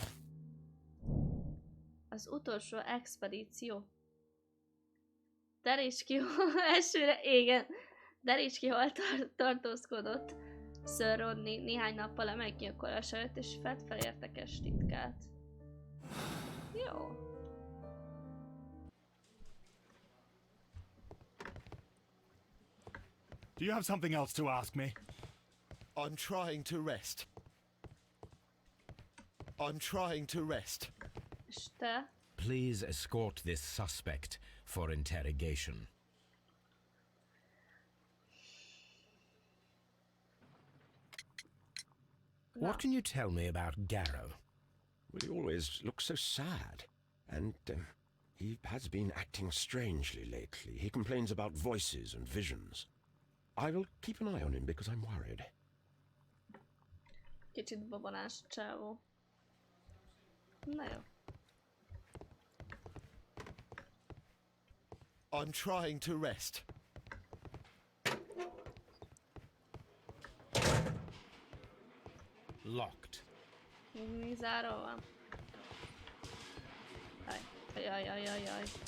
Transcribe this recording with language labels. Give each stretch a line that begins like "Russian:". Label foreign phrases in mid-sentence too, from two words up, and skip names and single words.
Hungarian: Az utolsó expedíció. Deríts ki, elsőre, igen. Deríts ki, hol tartózkodott Sir Rodney néhány nappal a meggyilkolása előtt, és fedd fel érdekes titkát. Jó.
English: Do you have something else to ask me? I'm trying to rest. I'm trying to rest.
Hungarian: És te?
English: Please escort this suspect for interrogation. No. What can you tell me about Garrow? Well, he always looks so sad. And he has been acting strangely lately. He complains about voices and visions. I will keep an eye on him because I'm worried.
Hungarian: Kicsit babonás csávó. Na jó.
English: I'm trying to rest. Locked.
Hungarian: Mi záró van? Ajajajajajaj.